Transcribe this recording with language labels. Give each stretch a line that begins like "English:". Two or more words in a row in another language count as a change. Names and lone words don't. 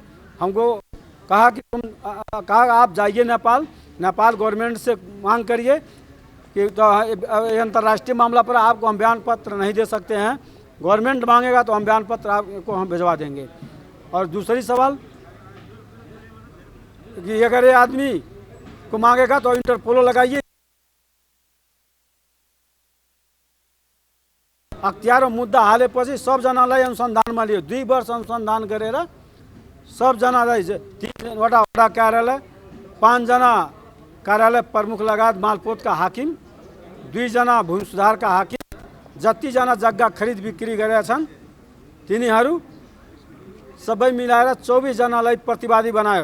Hindi: हमको कहा कि कहा आप जाइए नेपाल गवर्नमेंट से मांग करिए कि तो अंतर्राष्ट्रीय मामला पर आपको हम बयान पत्र नहीं दे सकते हैं, गवर्नमेंट मांगेगा तो हम बयान पत्र आपको हम भिजवा देंगे। और दूसरी सवाल कि अगर ये आदमी को मांगेगा तो इंटरपोलो लगाइए।
Nepali: अख्तियार मुद्दा हालेपछि सबजनालाई अनुसन्धानमा लियो। 2 वर्ष अनुसन्धान गरेर सबजनालाई 3वटा वडा कार्यालय, 5 जना कार्यालय प्रमुख लगायत मालपोतका हाकिम, 2 जना भूमि सुधारका हाकिम, जतिजना जग्गा खरिद बिक्री गरेका छन् तिनीहरू सबै मिलाएर 24 जनालाई प्रतिवादी बनायो।